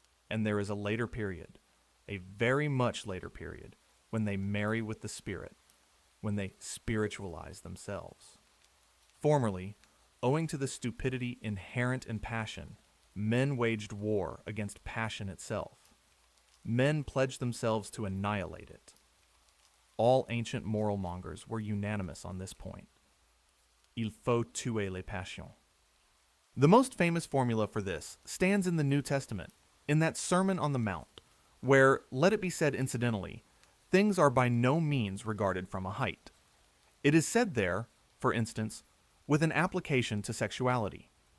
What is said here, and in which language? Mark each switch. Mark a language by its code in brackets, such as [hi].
[en] And there is a later period, a very much later period, when they marry with the spirit, when they spiritualize themselves. Formerly, owing to the stupidity inherent in passion, men waged war against passion itself. Men pledged themselves to annihilate it. All ancient moral mongers were unanimous on this point. [fr] Il faut tuer les passions. [en] The most famous formula for this stands in the New Testament, in that Sermon on the Mount, where, let it be said incidentally, things are by no means regarded from a height. It is said there, for instance, with an application to sexuality.